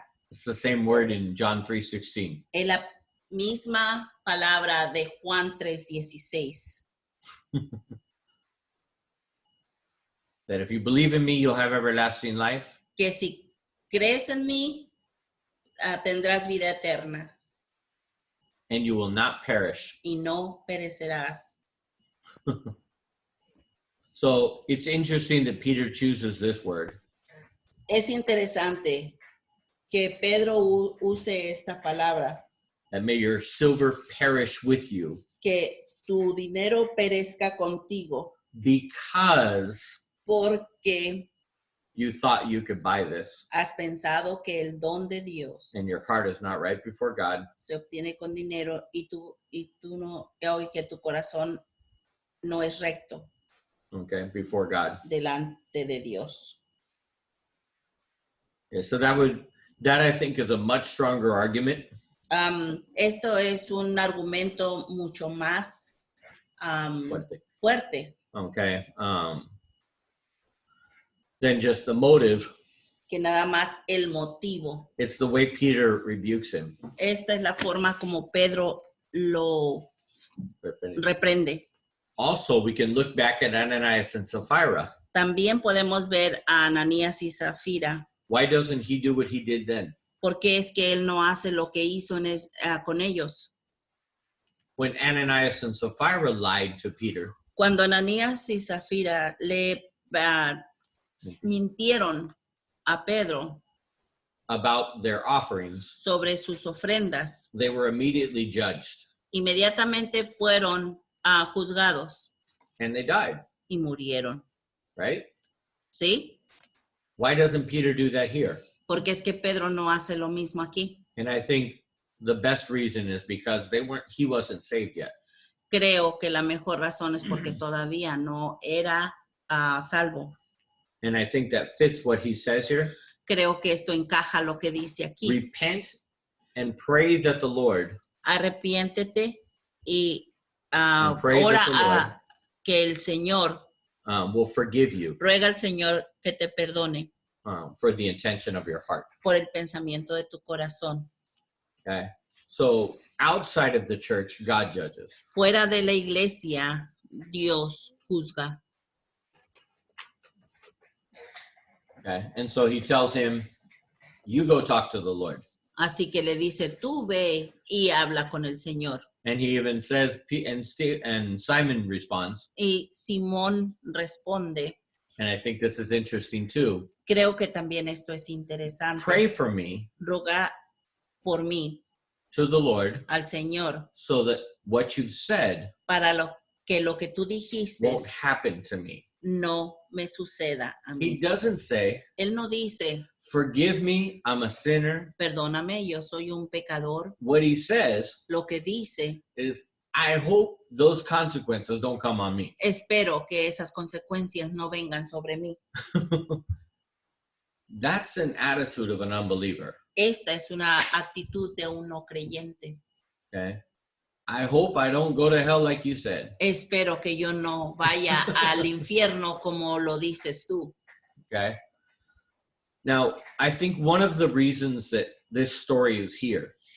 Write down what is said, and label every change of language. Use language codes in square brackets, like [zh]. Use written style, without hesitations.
[en] it's the same word in John 3:16. [es] es la misma palabra de Juan 3:16. [en] That if you believe in me, you'll have everlasting life. [es] Que si crees en mí, tendrás vida eterna [en] And you will not perish. [es] y no perecerás. [en] So it's interesting that Peter chooses this word. [es] Es interesante que Pedro use esta palabra, [en] That may your silver perish with you [es] que tu dinero perezca contigo, [en] because [es] porque [en] you thought you could buy this [es] has pensado que el don de Dios [en] and your heart is not right before God. [es] se obtiene con dinero y tú no, y que tu corazón no es recto [en] Okay, before God. [es] delante de Dios. [en] Yeah, so that I think is a much stronger argument [es] Esto es un argumento mucho más fuerte [en] okay, than just the motive. [es] que nada más el motivo. [en] It's the way Peter rebukes him. [es] Esta es la forma como Pedro lo reprende. [en] Also, we can look back at Ananias and Sapphira. [es] También podemos ver a Ananías y Zafira. [en] Why doesn't he do what he did then? [es] ¿Por qué es que él no hace lo que hizo con ellos? [en] When Ananias and Sapphira lied to Peter, [es] Cuando Ananías y Zafira le mintieron a Pedro, [en] about their offerings, [es] sobre sus ofrendas, [en] they were immediately judged [es] inmediatamente fueron juzgados [en] and they died, [es] y murieron. [en] right? [es] ¿Sí? [en] Why doesn't Peter do that here? [es] Porque es que Pedro no hace lo mismo aquí. [en] And I think the best reason is because he wasn't saved yet. [es] Creo que la mejor razón es porque todavía no era salvo. [en] And I think that fits what he says here. [es] Creo que esto encaja lo que dice aquí. [en] Repent and pray that the Lord, [es] Arrepiéntete y [en] And pray [es] ora [en] that the Lord [es] que el Señor, [en] will forgive you [es] ruega al Señor que te perdone [en] for the intention of your heart. [es] por el pensamiento de tu corazón. [en] Okay? So outside of the church, God judges. [es] Fuera de la iglesia, Dios juzga. [en] Okay? And so he tells him, you go talk to the Lord. [es] Así que le dice, tú ve y habla con el Señor. [en] And he even says, and Simon responds, [es] Y Simón responde, [en] and I think this is interesting too, [es] creo que también esto es interesante. [en] pray for me [es] Roga por mí [en] to the Lord [es] al Señor [en] so that what you've said [es] para lo que tú dijiste [en] won't happen to me. [es] no me suceda a [en] He [es] mí. [en] doesn't say, [es] Él no dice, [en] forgive me, I'm a sinner. [es] perdóname, yo soy un pecador. [en] What he says [es] Lo que dice, [en] is, I hope those consequences don't come on me. [es] espero que esas consecuencias no vengan sobre mí. [en] That's an attitude of an unbeliever. [es] Esta es una actitud de un no creyente. [en] Okay. I hope I don't go to hell like you said. [es] Espero que yo no vaya al infierno como lo dices tú. [en] Okay. Now, I think one of the reasons that this story is here